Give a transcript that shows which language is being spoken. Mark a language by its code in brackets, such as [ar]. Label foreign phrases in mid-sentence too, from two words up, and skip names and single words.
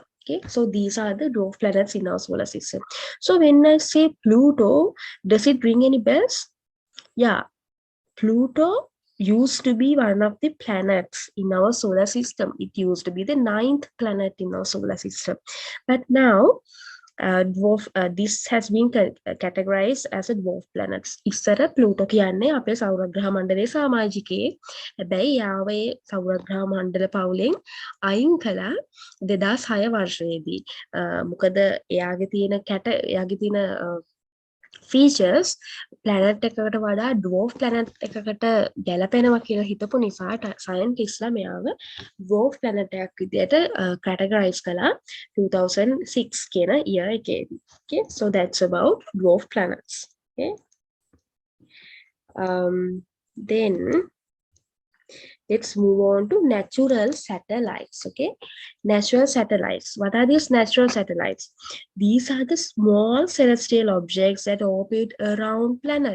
[en] Okay, so these are the dwarf planets in our solar system. So when I say Pluto, does it ring any bells? Yeah, Pluto used to be one of the planets in our solar system. It used to be the 9th planet in our solar system. But now, this has been categorized as a dwarf planets. [si] ඉස්සර ප්ලූටෝ කියන්නේ අපේ සෞරග්‍රහ මණ්ඩලයේ සමාජිකයෙක්. හැබැයි යාව ඒ සෞරග්‍රහ මණ්ඩල පවුලෙන් අයින් කළා 2006 වර්ෂයේදී. මොකද එයාගේ තියෙන [en] features planet [si] එකකට වඩා [en] dwarf planet [si] එකකට ගැලපෙනවා කියලා හිතපු නිසා scientistලා මෙයාව [en] dwarf planet [si] එකක් විදියට categorize කළා 2006 කියන year එකේදී. [en] Okay, so that's about dwarf planets. Okay, then let's move on to natural satellites. Okay, natural satellites. What are these natural satellites? These are the small celestial objects that orbit around planets.